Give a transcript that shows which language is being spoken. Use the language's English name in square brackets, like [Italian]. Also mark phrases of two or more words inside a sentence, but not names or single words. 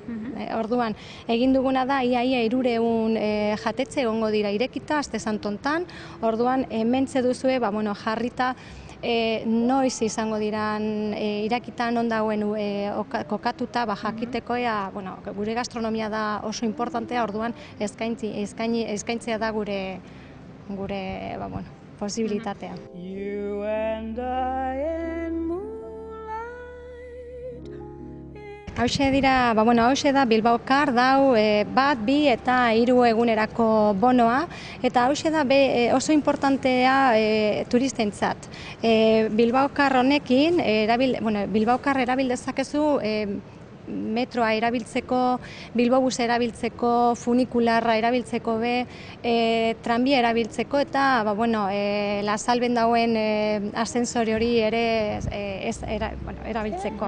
[Basque] Orduan, egin duguna da, ia 300 jatetxe egongo dira irekita Aste Santontan, orduan hementxe duzue jarrita noiz izango diran irakita non dagoen kokatuta jakiteko gure gastronomia da oso importantea, orduan eskaintzea da gure posibilitatea. [English] You and I and [Basque] hauxe dira, hauxe da Bilbaokar dau 1, 2 eta 3 egunerako bonoa, eta hauxe da oso importantea turistentzat. Bilbaokar honekin, Bilbaokar erabil dezakezu metroa erabiltzeko, Bilbobusa erabiltzeko, funikularra erabiltzeko tranbia erabiltzeko eta Lasalben dauen ascensore hori ere erabiltzeko.